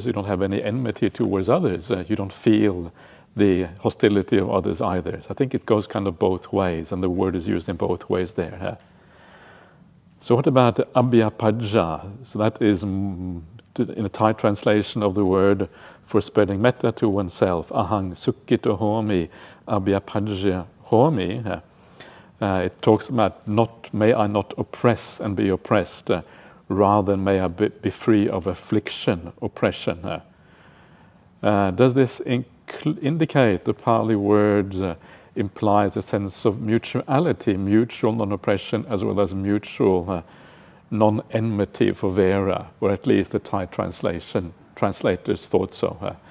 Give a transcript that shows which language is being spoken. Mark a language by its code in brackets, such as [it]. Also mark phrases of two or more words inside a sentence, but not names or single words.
[en] You don't have any enmity towards others. You don't feel the hostility of others either. So I think it goes kind of both ways, and the word is used in both ways there. So what about abhyapajja? So that is, in a Thai translation of the word for spreading metta to oneself. [pi] Ahang sukhito homi, abhyapajja homi. [en] It talks about may I not oppress and be oppressed, rather may I be free of affliction, oppression. Does this indicate the Pali words implies a sense of mutuality, mutual non-oppression, as well as mutual non-enmity for Vera, or at least the Thai translators thought so.